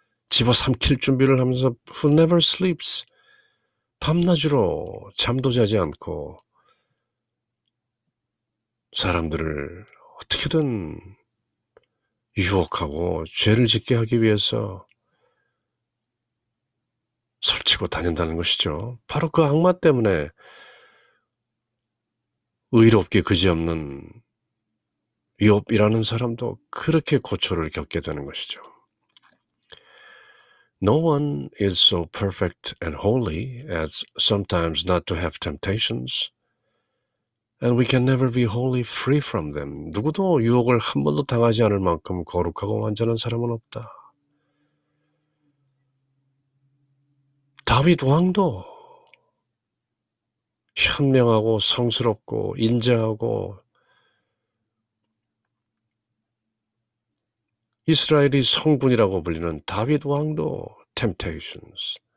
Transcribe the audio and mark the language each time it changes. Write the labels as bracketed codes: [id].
[ko] 집어삼킬 준비를 하면서 [en] who never sleeps. [ko] 밤낮으로 잠도 자지 않고 사람들을 어떻게든 유혹하고 죄를 짓게 하기 위해서 설치고 다닌다는 것이죠. 바로 그 악마 때문에 의롭게 그지없는 욥이라는 사람도 그렇게 고초를 겪게 되는 것이죠. [en] No one is so perfect and holy as sometimes not to have temptations, and we can never be wholly free from them. [ko] 누구도 유혹을 한 번도 당하지 않을 만큼 거룩하고 완전한 사람은 없다. 다윗 왕도 현명하고 성스럽고 인자하고 이스라엘이 성군이라고 불리는 다윗 왕도 temptations,